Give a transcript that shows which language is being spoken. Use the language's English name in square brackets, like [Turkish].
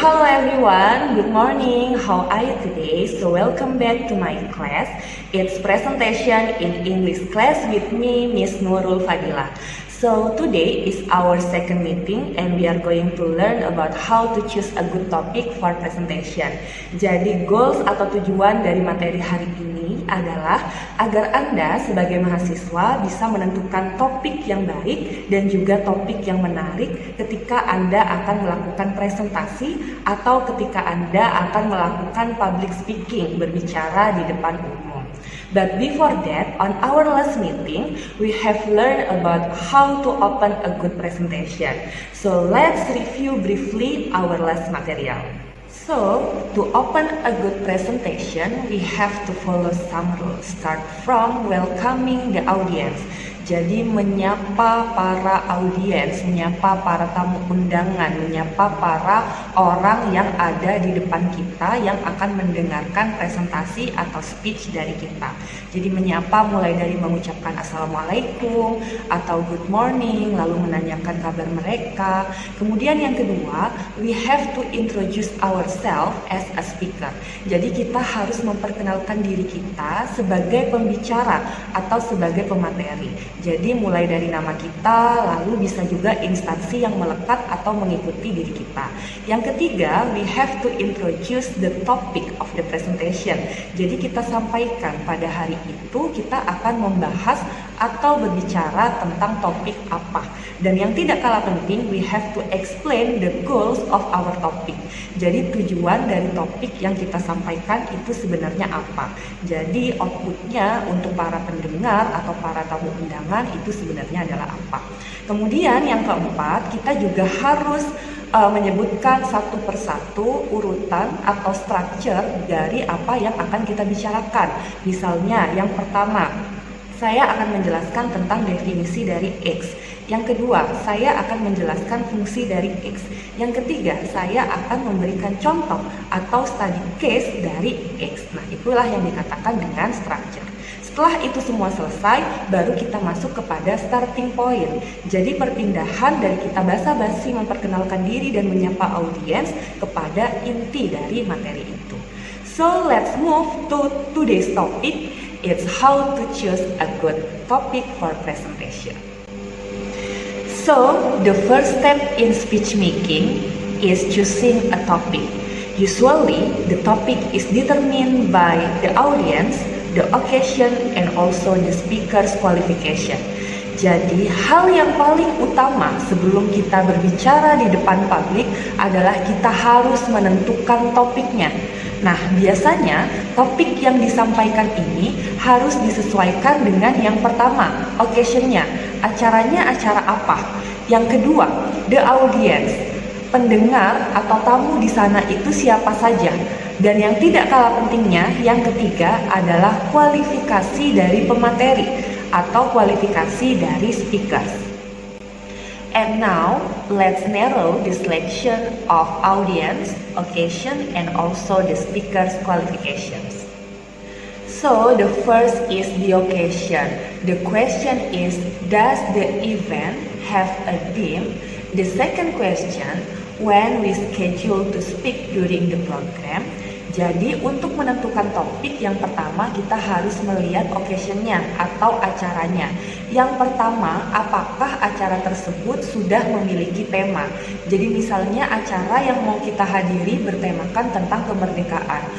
[English] Hello everyone, good morning. How are you today? So welcome back to my class. It's presentation in English class with me, Miss Nurul Fadilah. So today is our second meeting and we are going to learn about how to choose a good topic for presentation. [Indonesian] Jadi goals atau tujuan dari materi hari ini adalah agar Anda sebagai mahasiswa bisa menentukan topik yang baik dan juga topik yang menarik ketika Anda akan melakukan presentasi atau ketika Anda akan melakukan public speaking, berbicara di depan umum. [English] But before that, on our last meeting, we have learned about how to open a good presentation. So let's review briefly our last material. So, to open a good presentation, we have to follow some rules. Start from welcoming the audience. [Indonesian] Jadi menyapa para audiens, menyapa para tamu undangan, menyapa para orang yang ada di depan kita yang akan mendengarkan presentasi atau speech dari kita. Jadi menyapa mulai dari mengucapkan assalamualaikum atau [English] good morning, [Indonesian] lalu menanyakan kabar mereka. Kemudian yang kedua, [English] we have to introduce ourselves as a speaker. [Indonesian] Jadi kita harus memperkenalkan diri kita sebagai pembicara atau sebagai pemateri. Jadi mulai dari nama kita, lalu bisa juga instansi yang melekat atau mengikuti diri kita. Yang ketiga, [English] we have to introduce the topic of the presentation. [Indonesian] Jadi kita sampaikan pada hari itu kita akan membahas atau berbicara tentang topik apa. Dan yang tidak kalah penting, [English] we have to explain the goals of our topic. [Indonesian] Jadi tujuan dari topik yang kita sampaikan itu sebenarnya apa. Jadi outputnya untuk para pendengar atau para tamu undangan itu sebenarnya adalah apa. Kemudian yang keempat, kita juga harus menyebutkan satu persatu urutan atau structure dari apa yang akan kita bicarakan. Misalnya yang pertama, saya akan menjelaskan tentang definisi dari X. Yang kedua, saya akan menjelaskan fungsi dari X. Yang ketiga, saya akan memberikan contoh atau study case dari X. Nah, itulah yang dikatakan dengan structure. Setelah itu semua selesai, baru kita masuk kepada starting point. Jadi perpindahan dari kita basa-basi memperkenalkan diri dan menyapa audiens kepada inti dari materi itu. [English] So, let's move to today's topic. It's how to choose a good topic for presentation. So, the first step in speech making is choosing a topic. Usually, the topic is determined by the audience, the occasion, and also the speaker's qualification. [Indonesian] Jadi, hal yang paling utama sebelum kita berbicara di depan publik adalah kita harus menentukan topiknya. Nah, biasanya topik yang disampaikan ini harus disesuaikan dengan yang pertama, occasion-nya, acaranya acara apa. Yang kedua, the audience, pendengar atau tamu di sana itu siapa saja. Dan yang tidak kalah pentingnya, yang ketiga adalah kualifikasi dari pemateri atau kualifikasi dari speakers. [English] And now, let's narrow the selection of audience, occasion, and also the speaker's qualifications. So, the first is the occasion. The question is, does the event have a theme? The second question, when we schedule to speak during the program. [Indonesian] Jadi untuk menentukan topik yang pertama kita harus melihat occasion-nya atau acaranya. Yang pertama, apakah acara tersebut sudah memiliki tema. Jadi misalnya acara yang mau kita hadiri bertemakan tentang kemerdekaan.